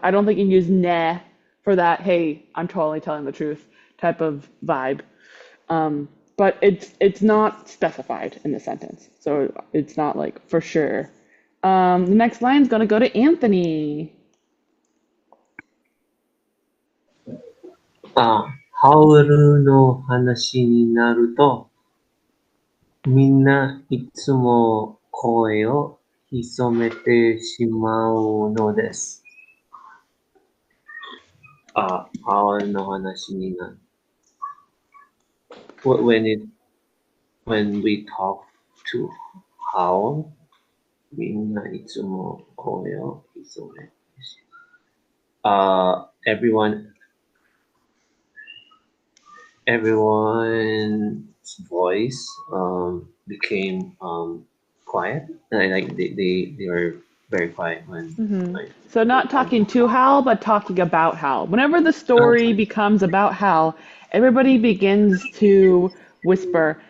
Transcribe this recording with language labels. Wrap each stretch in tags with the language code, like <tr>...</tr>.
<en>I don't think you can use ne for that. "Hey, I'm totally telling the truth" type of vibe. But it's not specified in the sentence, so it's not like for sure. The next line is gonna go to Anthony.</en> <ja>ハウルの話になると、みんないつも声を潜めてしまうのです。ハウルの話になる。</ja> <en>When we talk to Howl,</en> <ja>みんないつも声を潜めてしまう。</ja> <en>Everyone's voice became quiet. Like they were very quiet when like So not talking to Hal, but talking about Hal. Whenever the story becomes about Hal, everybody begins to whisper.</en>